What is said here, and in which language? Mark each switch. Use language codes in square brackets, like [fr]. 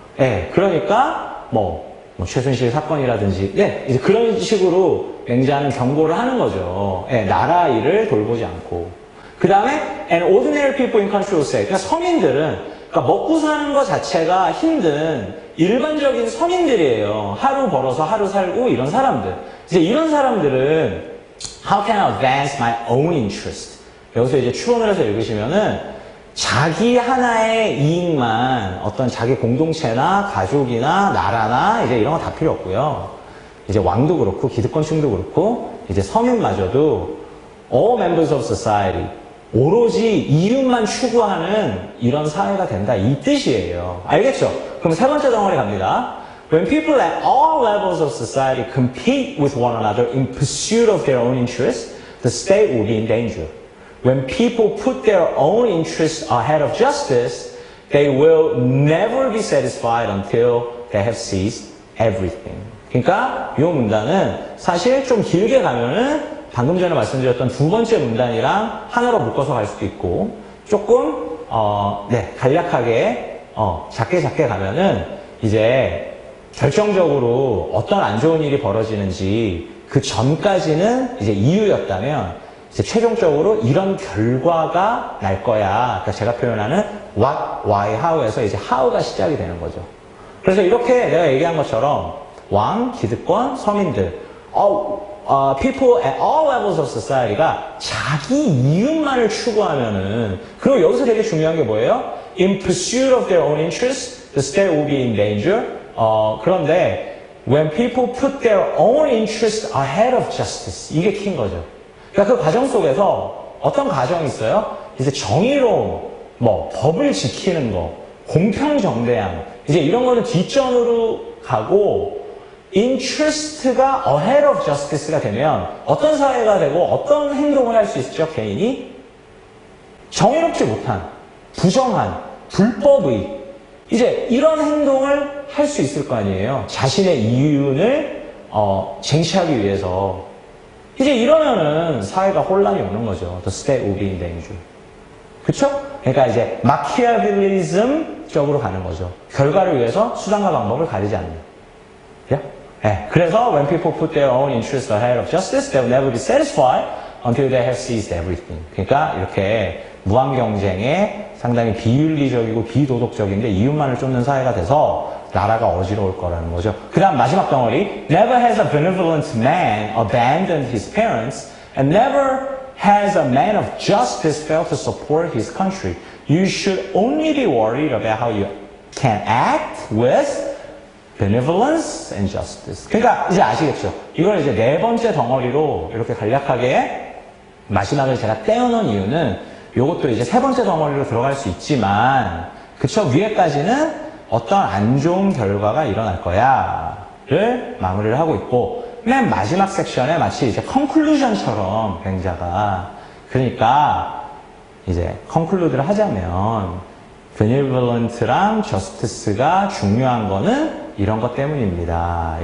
[ko] 네, 그러니까 최순실 사건이라든지, 이제 그런 식으로 맹자는 경고를 하는 거죠. 나라 일을 돌보지 않고. 그 다음에 [en] and ordinary people in country will say. [ko] 그러니까 서민들은 그러니까 먹고 사는 것 자체가 힘든 일반적인 서민들이에요. 하루 벌어서 하루 살고 이런 사람들. 이제 이런 사람들은 [en] how can I advance my own interest? [ko] 여기서 이제 추론을 해서 읽으시면은 자기 하나의 이익만 어떤 자기 공동체나 가족이나 나라나 이제 이런 거 다 필요 없고요. 이제 왕도 그렇고 기득권층도 그렇고 이제 서민마저도 [en] all members of society [ko] 오로지 이윤만 추구하는 이런 사회가 된다 이 뜻이에요. 알겠죠? 그럼 세 번째 덩어리 갑니다. [en] When people at all levels of society compete with one another in pursuit of their own interests, the state will be in danger. When people put their own interests ahead of justice, they will never be satisfied until they have seized everything. [ko] 그러니까 이 문단은 사실 좀 길게 가면은 방금 전에 말씀드렸던 두 번째 문단이랑 하나로 묶어서 갈 수도 있고 조금 간략하게 작게 가면은 이제 결정적으로 어떤 안 좋은 일이 벌어지는지 그 전까지는 이제 이유였다면 이제 최종적으로 이런 결과가 날 거야. 그러니까 제가 표현하는 what, why, how에서 이제 how가 시작이 되는 거죠. 그래서 이렇게 내가 얘기한 것처럼 왕, 기득권, 서민들, [en] people at all levels of society [ko] 가 자기 이윤만을 추구하면은 그리고 여기서 되게 중요한 게 뭐예요? [en] In pursuit of their own interests, the state will be in danger. [ko] 그런데 [en] when people put their own interests ahead of justice, [ko] 이게 키인 거죠. 그러니까 그 과정 속에서 어떤 과정이 있어요? 이제 정의로움, 법을 지키는 거, 공평정대함, 이제 이런 거는 뒷전으로 가고 interest가 [en] ahead of justice [ko] 가 되면 어떤 사회가 되고 어떤 행동을 할 수 있죠? 개인이 정의롭지 못한, 부정한, 불법의 이제 이런 행동을 할 수 있을 거 아니에요. 자신의 이윤을 쟁취하기 위해서 이제 이러면은 사회가 혼란이 오는 거죠. [en] The state will be in danger. [ko] 그쵸? 그러니까 이제 마키아벨리즘 쪽으로 가는 거죠. 결과를 위해서 수단과 방법을 가리지 않는. 네. 그래서 [en] when people put their own interests ahead of justice, they will never be satisfied until they have seized everything. [ko] 그러니까 이렇게 무한 경쟁에 상당히 비윤리적이고 비도덕적인데 이윤만을 쫓는 사회가 돼서 나라가 어지러울 거라는 거죠. 그 다음 마지막 덩어리 [en] Never has a benevolent man abandoned his parents and never has a man of justice failed to support his country. You should only be worried about how you can act with benevolence and justice. [ko] 그러니까 이제 아시겠죠? 이걸 이제 네 번째 덩어리로 이렇게 간략하게 마지막을 제가 떼어놓은 이유는 이것도 이제 세 번째 덩어리로 들어갈 수 있지만 그쵸? 위에까지는 어떤 안 좋은 결과가 일어날 거야를 마무리를 하고 있고 맨 마지막 섹션에 마치 이제 컨클루전처럼 맹자가 그러니까 이제 컨클루드를 하자면 benevolent랑 justice가 중요한 거는 이런 것 때문입니다.